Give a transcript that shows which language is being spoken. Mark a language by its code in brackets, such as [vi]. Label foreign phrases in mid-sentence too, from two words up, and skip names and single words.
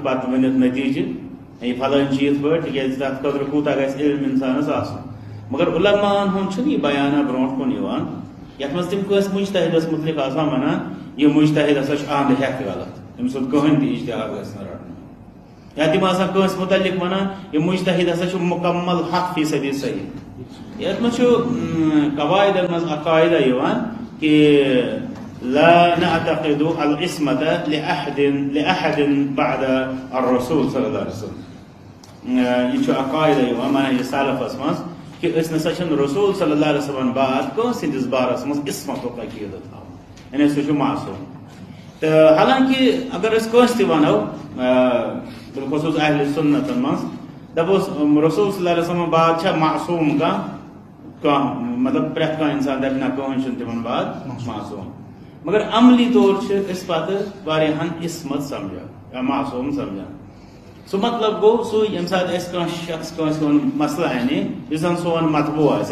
[ks] پتہٕ ؤنِتھ نتیٖجہِ یہِ فلٲنۍ چھِ یِتھ پٲٹھۍ تِکیٛازِ تتھ خٲطرٕ کوٗتاہ گژھِ علم انسانس آسُن مگر علماہن ہُنٛد چھُنہٕ یہِ بیانا برونٛٹھ کُن یِوان یتھ منٛز تِم کٲنٛسہِ مجتہدس متعلق آسان ونان یہِ مجتہد ہسا چھُ انٛد ہٮ۪تھ غلط أمۍ سُنٛد کٕہٕنۍ تہِ اجتہاد گژھِ نہٕ رٹنہٕ یا تِم آسان کٲنٛسہِ متعلق ونان یہِ مجتہد ہسا چھُ مکمل 100% صحیح یتھ منٛز چھُ قواعدن منٛز اکھ قاعدہ یِوان کہ [ar] لا نعتقد العصمة لأحد بعد الرسول صلی اللہ علیہ وسلم [ks] یہ چھُ اکھ قاعدہ یِوان منہج سلفس منٛز کہ أسۍ نسا چھِنہٕ رسول [ar] صلی اللہ علیہ وسلم [ks] بعد کٲنٛسہِ ہٕنٛدِس بارس منٛز عصمتُک عقیٖدٕ تھاوان یعنی سُہ چھُ معصوٗم تہٕ حالانکہِ اگر أسۍ کٲنٛسہِ تہِ ونو بالخصوٗص اہل سنتن منٛز دپوس رسول [ar] صلی اللہ علیہ وسلم [ks] بعد چھا معصوٗم کانٛہہ مطلب پرٛٮ۪تھ کانٛہہ انسان دپہِ نہ کٕہٕنۍ چھُنہٕ تِمن بعد معصوٗم مگر عملی طور چھِ أسۍ پتہٕ واریاہن عصمت سمجھان یا معصوٗم سمجھان سُہ مطلب گوٚو سُے ییٚمہِ ساتہٕ اَسہِ کانٛہہ شخص کٲنٛسہِ ہُنٛد مسلہٕ انہِ یُس زن سون مطبوٗع آسہِ